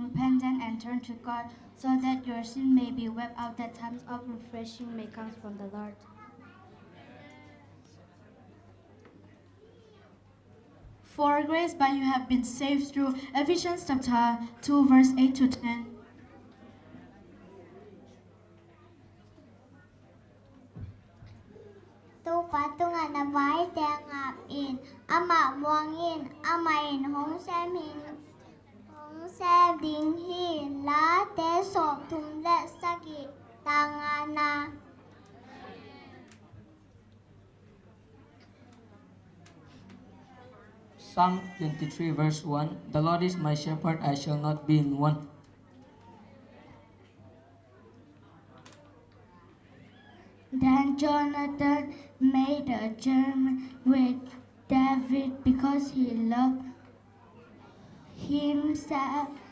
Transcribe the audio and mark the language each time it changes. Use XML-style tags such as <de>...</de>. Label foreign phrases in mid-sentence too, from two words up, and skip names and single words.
<en>Repent then and turn to God so that your sin may be wiped out, that times of refreshing may come from the Lord. For grace by you have been saved through Ephesians chapter 2 verse 8 to 10.</en> <pck>Tu patungan na vai tengap in ama muangin amain hong xem ding hi la te sop tum le sagi tangana.</pck> <en>Psalm 23 verse 1. The Lord is my shepherd, I shall not be in want. Then Jonathan made a journey with David because he loved himself.</en>